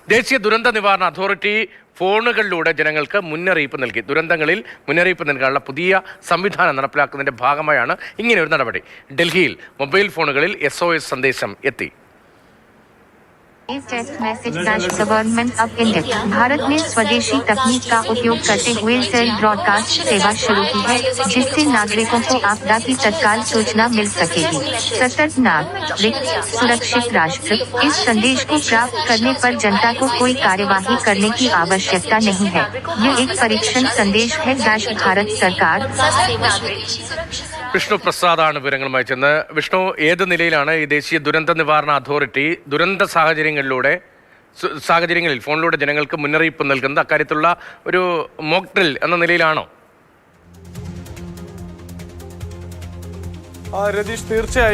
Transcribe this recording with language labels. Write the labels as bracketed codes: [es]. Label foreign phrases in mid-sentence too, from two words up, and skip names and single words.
[ml] ദേശീയ ദുരന്ത നിവാരണ അതോറിറ്റി ഫോണുകളിലൂടെ ജനങ്ങൾക്ക് മുന്നറിയിപ്പ് നൽകി. ദുരന്തങ്ങളിൽ മുന്നറിയിപ്പ് നൽകാനുള്ള പുതിയ സംവിധാനം നടപ്പിലാക്കുന്നതിന്റെ ഭാഗമായാണ് ഇങ്ങനെയൊരു നടപടി. ഡൽഹിയിൽ മൊബൈൽ ഫോണുകളിൽ SOS സന്ദേശം എത്തി. [en] text message Government of India [hi] भारत में स्वदेशी तकनीक का उपयोग करते हुए [en] cell broadcast [hi] सेवा शुरू की है, जिससे नागरिकों को आपदा की तत्काल सूचना मिल सकेगी। सतर्क नागरिक सुरक्षित राष्ट्र। इस संदेश को प्राप्त करने पर जनता को कोई कार्यवाही करने की आवश्यकता नहीं है। ये एक परीक्षण संदेश है। भारत सरकार। [ml] വിഷ്ണു പ്രസാദാണ് വിവരങ്ങളുമായി ചെന്ന്. വിഷ്ണു, ഏത് നിലയിലാണ് ഈ ദേശീയ ദുരന്ത നിവാരണ അതോറിറ്റി ദുരന്ത സാഹചര്യങ്ങളിൽ ഫോണിലൂടെ ജനങ്ങൾക്ക് മുന്നറിയിപ്പ് നൽകുന്നത്? അക്കാര്യത്തിലുള്ള ഒരു [en] mock drill [ml] എന്ന നിലയിലാണോ? രതീഷ്, തീർച്ചയായും.